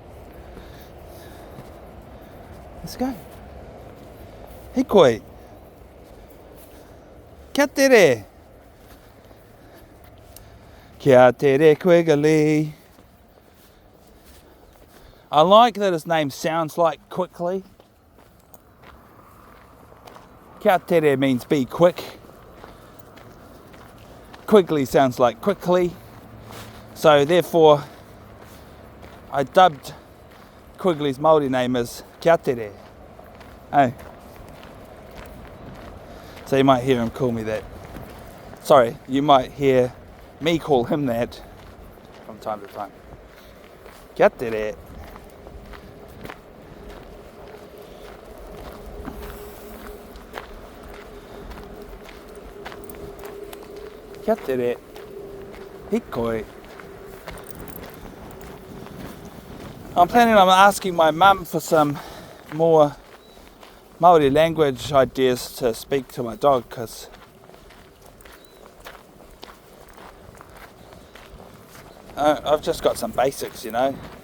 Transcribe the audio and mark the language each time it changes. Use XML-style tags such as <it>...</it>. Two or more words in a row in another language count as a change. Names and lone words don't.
<en>Let's go.</en> <mi>Hikoi. Kia tere. Kia tere Quigley.</mi> <en>I like that his name sounds like Quigley.</en> <mi>Kia tere</mi> <en>means be quick. Quigley sounds like quickly. So therefore, I dubbed Quigley's Māori name as</en> <mi>Kia tere.</mi> <en>Hey. So you might hear him call me that. Sorry, you might hear me call him that from time to time.</en> <mi>Kia tere. Kia tere. Hikoi.</mi> <en>I'm planning on asking my mum for some more Māori language ideas to speak to my dog, because I've just got some basics, you know.</en>